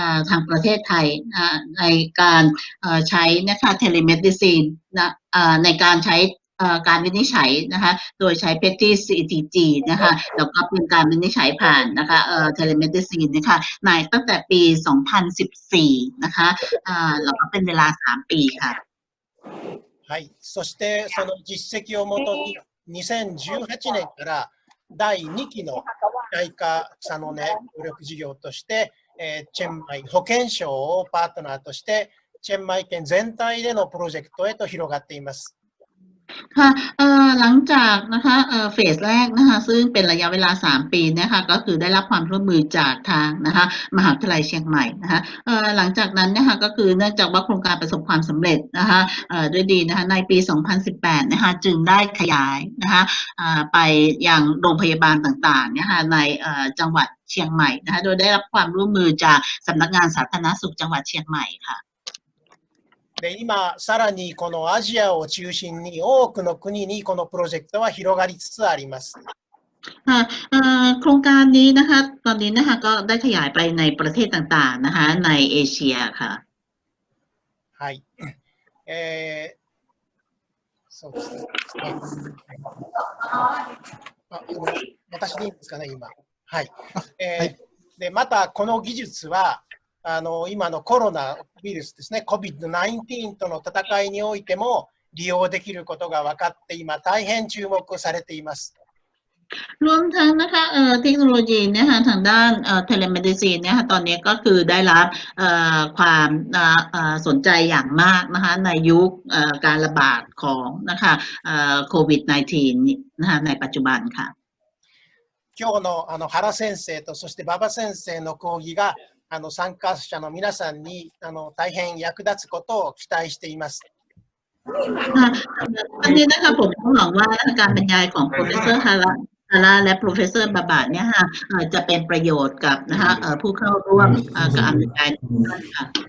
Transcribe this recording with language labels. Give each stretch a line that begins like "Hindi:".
Thai: ทางประเทศไทยในการใช้นะคะเทเลเมดิซินนะในการใช้การวินิจฉัยนะคะโดยใช้ PETI CTG นะคะแล้วก็เป็นการวินิจฉัยผ่านนะคะtelemedicine นะคะในตั้งแต่ปี 2014 นะคะแล้วก็เป็นเวลา 3 ปีค่ะ
Japanese: はい、そしてその実績をもとに2018年から第2期の JICA 草の根協力事業としてチェンマイ保健省をパートナーとしてチェンマイ県全体でのプロジェクトへと広がっています。
Thai: ค่ะหลังจากนะคะเฟสแรกนะคะซึ่งเป็นระยะเวลา3 ปีนะคะก็คือได้รับความร่วมมือจากทางนะคะมหาวิทยาลัยเชียงใหม่นะคะหลังจากนั้นนะคะก็คือเนื่องจากว่าโครงการประสบความสำเร็จนะคะด้วยดีนะคะในปี 2018 นะคะจึงได้ขยายนะคะไปยังโรงพยาบาลต่างๆนะคะในจังหวัดเชียงใหม่นะคะโดยได้รับความร่วมมือจากสำนักงานสาธารณสุขจังหวัดเชียงใหม่ค่ะ
Japanese: で今さらにこのアジアを中心に多くの国にこのプロジェクトは広がりつつあります。
Thai: โครงการนี้นะคะตอนนี้นะคะก็ได้ขยายไปในประเทศต่างๆนะคะในเอเชียค่ะ
Japanese: はい。そうですね。私でいいんですかね今。はい。でまたこの技術は今のコロナウイルスですね、COVID-19 との戦いにおいても利用できることが分かって今大変注目されています。
Thai: รวมทั้งนะคะเทคโนโลยีนะคะทางด้านเทเลเมดิซีนนะคะตอนนี้ก็คือได้รับความสนใจอย่างมากนะคะในยุคการระบาดของนะคะโควิด -19 นะคะในปัจจุบันค่ะ
Japanese: 今日の原先生とそして馬場先生の講義が参加者の皆さんに大変役立つことを期待しています。
Thai: วันนี้นะคะผมก็หวังว่าการบรรยายของ Professor ฮาระ ซาร่าและ Professor บาบาเนี่ยค่ะจะเป็นประโยชน์กับนะคะผู้เข้าร่วมการบรรยายค่ะ